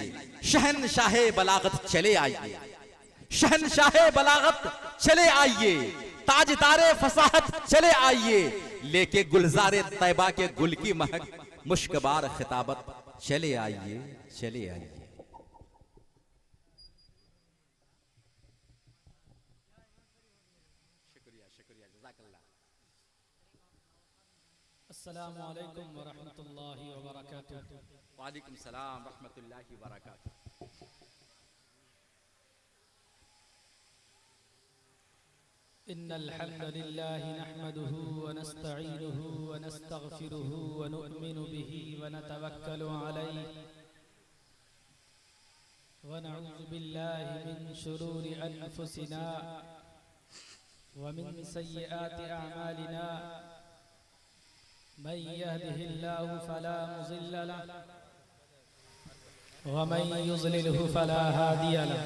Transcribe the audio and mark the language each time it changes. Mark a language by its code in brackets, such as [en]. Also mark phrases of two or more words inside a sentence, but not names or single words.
[ur] شہنشاہِ بلاغت چلے آئیے، شہنشاہِ بلاغت چلے آئیے، تاجدارِ فصاحت چلے آئیے، لے کے گلزارِ طیبہ کے گل کی مہک مشکبار خطابت چلے آئیے، چلے آئیے. [ar] السلام عليكم ورحمة الله وبركاته. وعليكم السلام ورحمة الله وبركاته. إن الحمد لله نحمده ونستعينه ونستغفره ونؤمن به ونتوكل عليه ونعوذ بالله من شرور أنفسنا ومن سيئات أعمالنا. من يهده الله فلا مضل له ومن يضلله فلا هادي له.